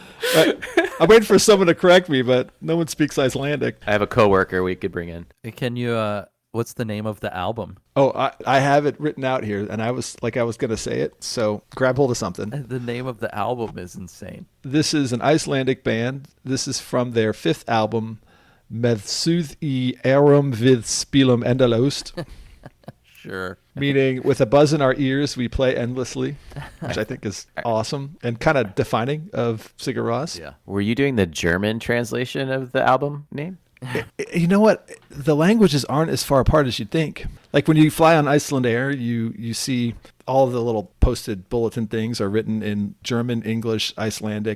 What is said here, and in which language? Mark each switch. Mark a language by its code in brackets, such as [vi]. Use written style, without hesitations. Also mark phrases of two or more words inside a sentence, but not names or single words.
[en] I'm waiting for someone to correct me, but no one speaks Icelandic. I have a coworker we could bring in. Can you, what's the name of the album? Oh, I have it written out here, and I was going to say it, so grab hold of something. The name of the album is insane. This is an Icelandic band. This is from their 5th album, [is] Með suð í eyrum við spilum endalaust. [en] Sure. Meaning, with a buzz in our ears, we play endlessly, which I think is awesome and kind of defining of Sigur Ros. Yeah. Were you doing the German translation of the album name? You know what? The languages aren't as far apart as you'd think. Like when you fly on Iceland Air, you see all of the little posted bulletin things are written in German, English, Icelandic.